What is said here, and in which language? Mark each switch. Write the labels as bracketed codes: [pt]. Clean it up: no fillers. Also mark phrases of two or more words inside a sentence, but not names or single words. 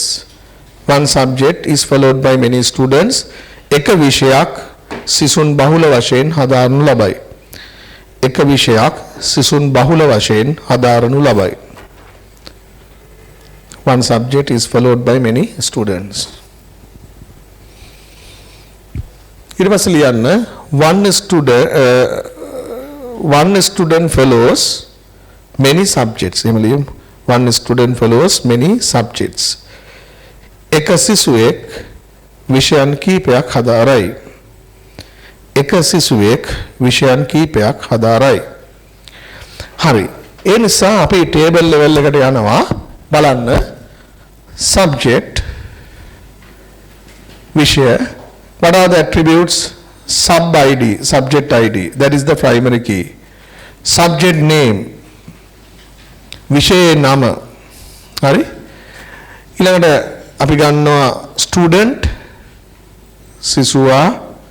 [en] One subject is followed by many students. [si] එක විෂයක් සිසුන් බහුල වශයෙන් හදාරනු ලබයි. එක විෂයක් සිසුන් බහුල වශයෙන් හදාරනු ලබයි. [en] One subject is followed by many students. [si] ඊට පස්සේ ලියන්න [en] one student follows many subjects. [si] එහෙම ලියමු. [en] One student follows many subjects. [si] එක සිසුවෙක් විෂයන් කීපයක් හදාරයි. එක සිසුවෙක් විෂයන් කීපයක් හදාරයි. හරි. ඒ නිසා අපි [en] table level [si] එකට යනවා. [en] බලන්න subject විෂය what are the attributes? Sub id, subject id, that is the primary key. Subject name, [si] විෂයේ නම. හරි. ඊළඟට අපි ගන්නවා student සිසුවා